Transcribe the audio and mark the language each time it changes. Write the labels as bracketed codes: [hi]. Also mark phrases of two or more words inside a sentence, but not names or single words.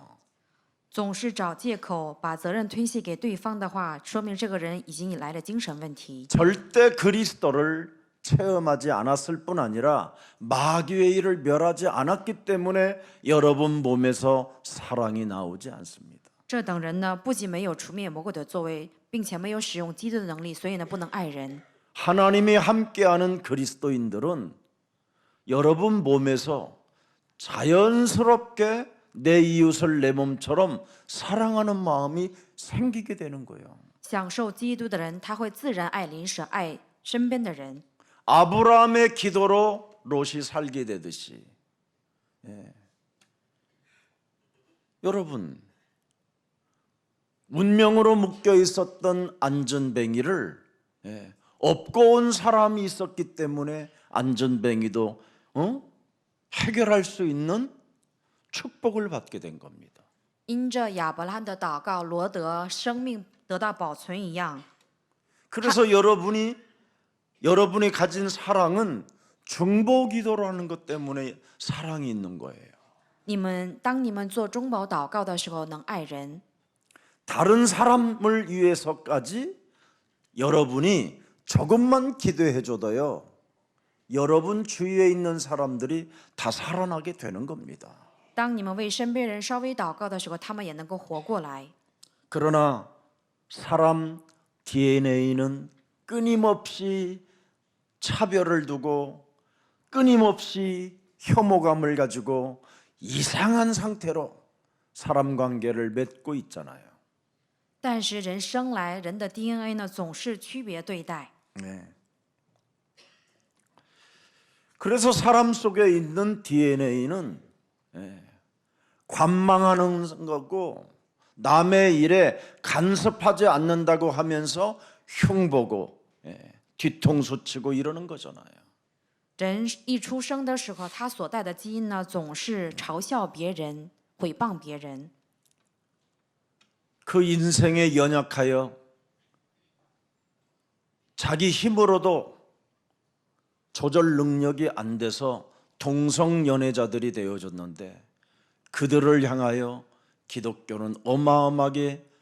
[zh] 总是找借口把责任推卸给对方的话，说明这个人已经来了精神问题。 [ko] 절대 그리스도를 체험하지 않았을 뿐 아니라 마귀의 일을 멸하지 않았기 때문에 여러분 몸에서 사랑이 나오지 않습니다. [zh] 这等人呢，不仅没有除灭魔鬼的作为，并且没有使用基督的能力，所以呢，不能爱人。 [ko] 하나님이 함께하는 그리스도인들은 여러분 몸에서 자연스럽게 내 이웃을 내 몸처럼 사랑하는 마음이 생기게 되는 거예요. [zh] 享受基督的人，他会自然爱邻舍，爱身边的人。 [ko] 아브라함의 기도로 롯이 살게 되듯이 여러분 운명으로 묶여 있었던 안전뱅이를 업고 온 사람이 있었기 때문에 안전뱅이도 해결할 수 있는 축복을 받게 된 겁니다. [zh] 因着亚伯拉罕的祷告，罗德生命得到保存一样。 [ko] 그래서 여러분이 가진 사랑은 중보기도라는 것 때문에 사랑이 있는 거예요. [zh] 当你们做中保祷告的时候，能爱人。 [ko] 다른 사람을 위해서까지 여러분이 조금만 기도해 줘도요. 여러분 주위에 있는 사람들이 다 살아나게 되는 겁니다. [zh] 当你们为身边人稍微祷告的时候，他们也能够活过来。 [ko] 그러나 사람 DNA는 끊임없이 차별을 두고 끊임없이 혐오감을 가지고 이상한 상태로 사람 관계를 맺고 있잖아요. [zh] 但是人生来，人的 DNA 呢，总是区别对待。 [ko] 네. 그래서 사람 속에 있는 DNA는 관망하는 거고 남의 일에 간섭하지 않는다고 하면서 흉보고 뒤통수 치고 이러는 거잖아요. [zh] 人一出生的时候，他所带的基因呢，总是嘲笑别人、毁谤别人。 [ko] 그 인생에 연약하여 자기 힘으로도 조절 능력이 안 돼서 동성연애자들이 되어졌는데 그들을 향하여 기독교는 어마어마하게